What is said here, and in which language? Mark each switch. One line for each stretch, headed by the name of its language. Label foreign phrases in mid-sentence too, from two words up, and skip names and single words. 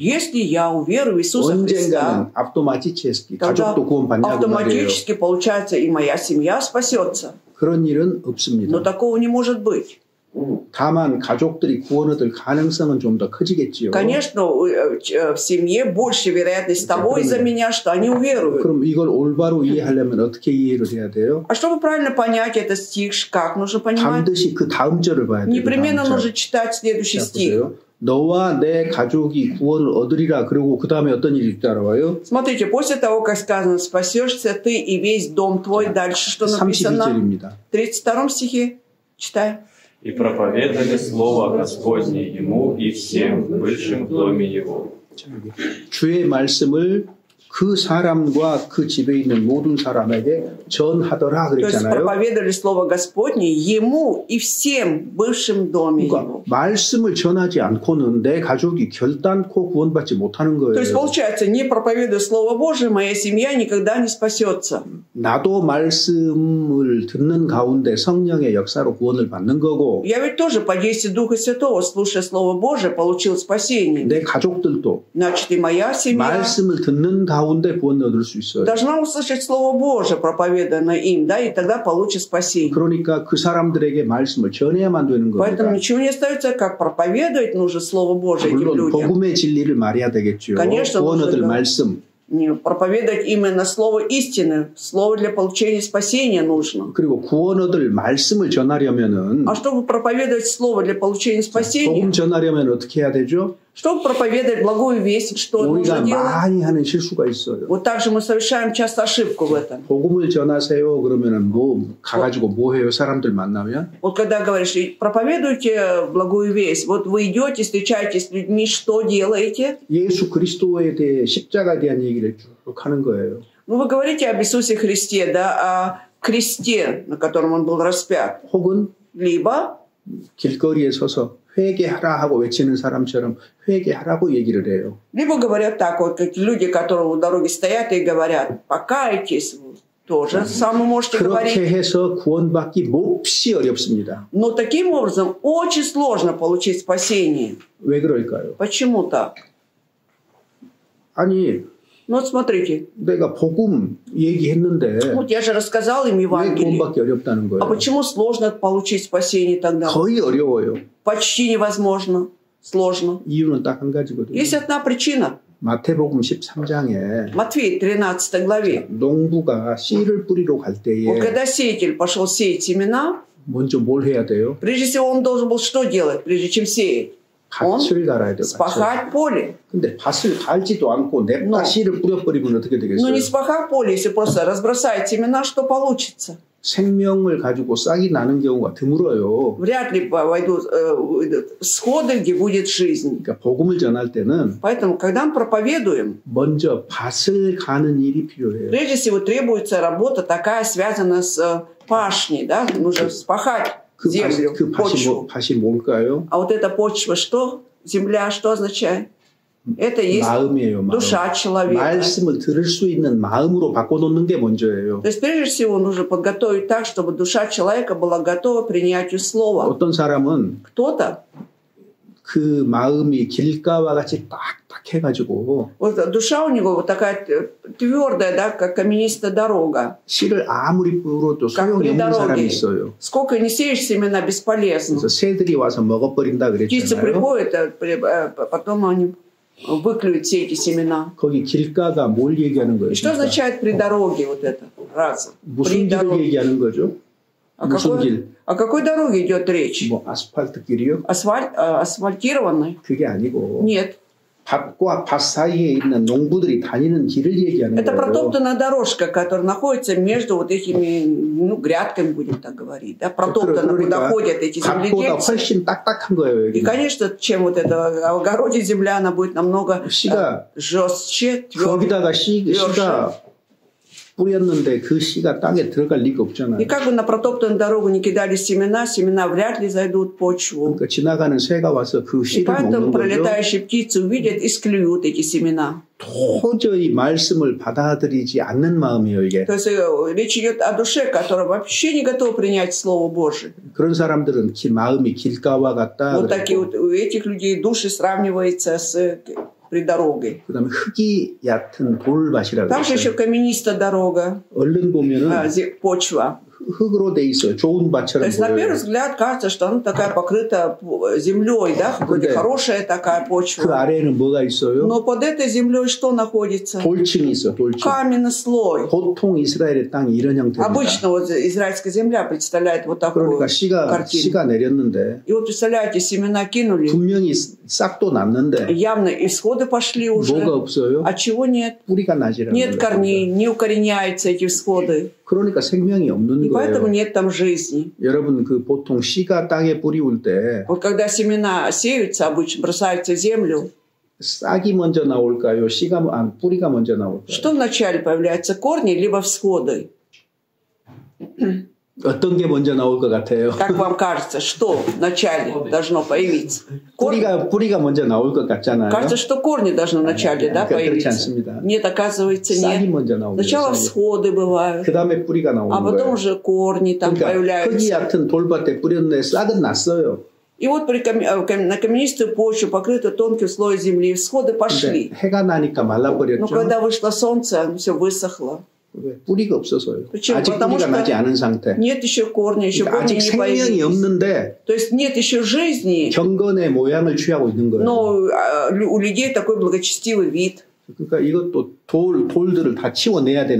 Russian: Если я уверую в Иисуса
Korean: 언젠가는
Russian: Христа, автоматически тогда
Korean: 가족도 구원받냐고 말이에요.
Russian: автоматически, получается, и моя семья спасется.
Korean: 그런 일은 없습니다.
Russian: Но такого не может быть.
Korean: 다만 가족들이 구원 얻을 가능성은 좀 더 커지겠지요.
Russian: Конечно, в семье больше вероятность того из-за меня, что они уверуют.
Korean: 그럼 이걸 올바로 이해하려면 어떻게 이해를 해야 돼요?
Russian: А чтобы правильно понять этот стих, как нужно понимать?
Korean: 반드시 그 다음 절을 봐야 돼요.
Russian: Непременно
Korean: 다음 절.
Russian: нужно читать следующий
Korean: 자,
Russian: стих.
Korean: 보세요. 너와 내 가족이 구원을 얻으리라. 그리고 그 다음에 어떤 일이 따라와요?
Russian: Смотрите, после того, как сказано, спасешься ты и весь дом твой, дальше что написано?
Korean: 32절입니다.
Russian: В 32 стихе. Читай. И проповедали слово Господне ему и всем бывшим в доме его.
Korean: 주의 말씀을 그 사람과 그 집에 있는 모든 사람에게 전하더라
Russian: То есть
Korean: 그랬잖아요.
Russian: проповедовали слово Господне ему и всем бывшим в доме
Korean: 그러니까
Russian: его.
Korean: 말씀을 전하지 않고는 내 가족이 결단코 구원받지 못하는
Russian: То есть
Korean: 거예요.
Russian: получается, не проповедуя Слово Божие, моя семья никогда не спасется.
Korean: 나도 말씀을 듣는 가운데 성령의 역사로 구원을 받는 거고
Russian: Я ведь тоже по действию Духа Святого, слушая Слово Божие, получил спасение.
Korean: 내 가족들도
Russian: Значит, и моя семья
Korean: 말씀을 듣는 가운데 구원을 얻을 수 있어요.
Russian: должна услышать Слово Божие, проповеданное им, да, и тогда получит спасение.
Korean: 그러니까 그 사람들에게 말씀을 전해야만 되는
Russian: Поэтому
Korean: 겁니다.
Russian: ничего не остается, как проповедовать нужно Слово Божие этим
Korean: 물론
Russian: людям.
Korean: 복음의 진리를 말해야 되겠죠.
Russian: Конечно,
Korean: 구원 얻을
Russian: нужно
Korean: 말씀.
Russian: Не проповедовать именно Слово истины, Слово для получения спасения нужно.
Korean: 그리고 구원 얻을 말씀을 전하려면은
Russian: А чтобы проповедовать Слово для получения спасения,
Korean: 복음 전하려면 어떻게 해야 되죠?
Russian: чтобы проповедовать благую весть, что
Korean: 우리가
Russian: нужно делать?
Korean: 많이 하는 실수가 있어요.
Russian: Вот так же мы совершаем часто ошибку в этом.
Korean: 복음을 전하세요. 그러면은 뭐 가가지고 뭐 해요? 사람들 만나면
Russian: Вот когда говоришь, проповедуйте благую весть, вот вы идете, встречаетесь с людьми, что делаете?
Korean: 예수 그리스도에 대해 십자가에 대한 얘기를 쭉 하는 거예요.
Russian: Ну, вы говорите об Иисусе Христе, да, о кресте, на котором Он был распят.
Korean: 혹은
Russian: Либо
Korean: 길거리에 서서 회개하라 하고 외치는 사람처럼 회개하라고 얘기를 해요.
Russian: Либо говорят так, вот как люди, которые у дороги стоят и говорят, покайтесь, тоже самое можете
Korean: 그렇게
Russian: говорить.
Korean: 해서 구원받기 몹시 어렵습니다.
Russian: Но таким образом очень сложно получить спасение.
Korean: 왜 그럴까요?
Russian: Почему так?
Korean: 아니
Russian: Ну вот смотрите,
Korean: 내가 복음 얘기했는데
Russian: вот я же рассказал им
Korean: 왜
Russian: Евангелие.
Korean: 구원받기 어렵다는
Russian: А
Korean: 거예요?
Russian: почему сложно получить спасение тогда?
Korean: 거의 어려워요.
Russian: Почти невозможно. Сложно.
Korean: 이유는 딱 한 가지거든요.
Russian: Есть одна причина.
Korean: 마태복음 13장에
Russian: Матфея 13 главе.
Korean: 농부가 씨를 뿌리러 갈
Russian: Вот
Korean: 때에
Russian: когда сеятель пошел сеять семена,
Korean: 먼저 뭘 해야 돼요?
Russian: прежде всего он должен был что делать, прежде чем сеять? Он
Korean: 밭을 갈아야 돼요. 밭을.
Russian: спахать поле.
Korean: 근데 밭을 갈지도 않고 냅다 No. 씨를 뿌려버리면 어떻게
Russian: Но
Korean: 되겠어요?
Russian: не спахать поле, если просто разбросать семена, что получится?
Korean: 생명을 가지고 싹이 나는 경우가 드물어요.
Russian: Вряд ли выйдут всходы, где будет жизнь.
Korean: 그러니까 복음을 전할 때는
Russian: Поэтому, когда мы проповедуем,
Korean: 먼저 밭을 가는 일이 필요해요.
Russian: прежде всего требуется работа такая, связанная с пашней, да? Нужно спахать
Korean: 그,
Russian: землю,
Korean: 그
Russian: почву.
Korean: 밭이 뭘까요?
Russian: А вот эта почва что? Земля что означает? Это есть
Korean: 마음이에요. 마음.
Russian: душа человека.
Korean: 말씀을 들을 수 있는 마음으로 바꿔놓는 게 먼저예요.
Russian: То есть, прежде всего, нужно подготовить так, чтобы душа человека была готова к принятию слова.
Korean: 어떤 사람은
Russian: Кто-то,
Korean: 그 마음이 길가와 같이 딱딱해가지고
Russian: вот душа у него вот такая твердая, да, как каменистая дорога.
Korean: 씨를 아무리 뿌려도
Russian: Как
Korean: 소용이
Russian: при
Korean: 없는 사람이
Russian: дороге.
Korean: 있어요.
Russian: Сколько не сеешь семена, бесполезно.
Korean: 그래서 새들이 와서 먹어버린다
Russian: Птицы
Korean: 그랬잖아요.
Russian: приходят, потом они выклюют все эти семена.
Korean: 거기 길가가 뭘 얘기하는 거예요?
Russian: И что
Korean: 길가?
Russian: означает при дороге вот это? Раз.
Korean: 무슨
Russian: При
Korean: 길을
Russian: дороге.
Korean: 얘기하는 거죠? 무슨 길?
Russian: О какой дороге идет речь?
Korean: 뭐 아스팔트 길이요?
Russian: Асфальтированной?
Korean: 그게 아니고
Russian: Нет.
Korean: 밭과 밭 사이에 있는 농부들이 다니는 길을 얘기하는
Russian: Это
Korean: 거예요.
Russian: протоптанная дорожка, которая находится между вот этими грядками, будем так говорить. Да? Протоптана, куда ходят эти
Korean: 밭보다
Russian: земледельцы.
Korean: 훨씬 딱딱한 거예요.
Russian: И, конечно, чем вот это в огороде земля, она будет намного жестче,
Korean: 거기다가 씨가 뿌렸는데 그 씨가 땅에 들어갈 리가 없잖아요.
Russian: И как бы на протоптанную дорогу не кидали семена вряд ли зайдут в почву.
Korean: 그러니까 지나가는 새가 와서 그
Russian: И
Korean: 씨를
Russian: поэтому
Korean: 먹는 거죠.
Russian: пролетающие птицы увидят и склюют эти семена.
Korean: 도저히 말씀을 받아들이지 않는 마음이에요, 이게.
Russian: То есть речь идет о душе, которая вообще не готова принять Слово Божие.
Korean: 그런 사람들은 마음이 길가와 같다.
Russian: Вот такие вот у этих людей души сравниваются с придорогой.
Korean: 그다음에 흙이 얕은 돌밭이라고
Russian: Там же еще
Korean: 했어요.
Russian: каменистая дорога,
Korean: 얼른 보면은
Russian: почва.
Korean: 흙으로 돼 있어요. 좋은
Russian: То
Korean: 밭처럼
Russian: есть на первый
Korean: 보여요.
Russian: взгляд кажется, что она такая покрыта землей, да, вроде хорошая такая
Korean: 그
Russian: почва.
Korean: 아래에는 뭐가 있어요?
Russian: Но под этой землей что находится?
Korean: 돌층이 있어, 돌층.
Russian: Каменный слой.
Korean: 보통 이스라엘의 땅이 이런 형태입니다.
Russian: Обычно вот израильская земля представляет вот такую
Korean: 그러니까
Russian: картину.
Korean: 씨가 내렸는데
Russian: И вот представляете, семена кинули,
Korean: 분명히 싹도 났는데
Russian: явно исходы пошли уже.
Korean: 뭐가 없어요?
Russian: А чего нет?
Korean: 뿌리가 나지를
Russian: Нет
Korean: 않는
Russian: корней,
Korean: 겁니다.
Russian: не укореняются эти всходы.
Korean: 그러니까 생명이 없는
Russian: И поэтому
Korean: 거예요.
Russian: нет там жизни.
Korean: 여러분 그 보통 씨가 땅에 뿌리울 때
Russian: Вот когда семена сеются, обычно бросаются в землю,
Korean: 싹이 먼저 나올까요? 뿌리가 먼저 나올까요?
Russian: что вначале появляются корни, либо всходы?
Korean: 어떤 게 먼저 나올 것 같아요?
Russian: Как вам кажется, что вначале должно появиться? Корни?
Korean: 뿌리가 먼저 나올 것 같잖아요.
Russian: Кажется, что корни должны вначале, да,
Korean: 그렇지
Russian: появиться.
Korean: 않습니다.
Russian: Нет, оказывается,
Korean: 싹이
Russian: нет.
Korean: 먼저 나옵니다.
Russian: Сначала
Korean: 싹이.
Russian: всходы бывают,
Korean: 그 다음에 뿌리가
Russian: а
Korean: 나오는
Russian: потом
Korean: 거예요.
Russian: уже корни там
Korean: 그러니까 흙이
Russian: появляются.
Korean: 얕은 돌밭에 뿌렸는데 싹은 났어요.
Russian: И вот на каменистую почву, покрытую тонким слоем земли, всходы пошли.
Korean: 근데 해가 나니까
Russian: Но
Korean: 말라버렸죠.
Russian: когда вышло солнце, все высохло.
Korean: 왜? 뿌리가 없어서요.
Russian: Почему?
Korean: 아직
Russian: Потому
Korean: 뿌리가
Russian: что
Korean: 나지 않은 상태.
Russian: Нет еще корня, еще
Korean: 그러니까
Russian: корни
Korean: 아직
Russian: не
Korean: 생명이
Russian: появились.
Korean: 없는데
Russian: То есть нет еще жизни,
Korean: 경건의 모양을 취하고 있는 거예요.
Russian: но у людей такой благочестивый вид.
Korean: 그러니까 이것도 돌들을 다 치워내야 되는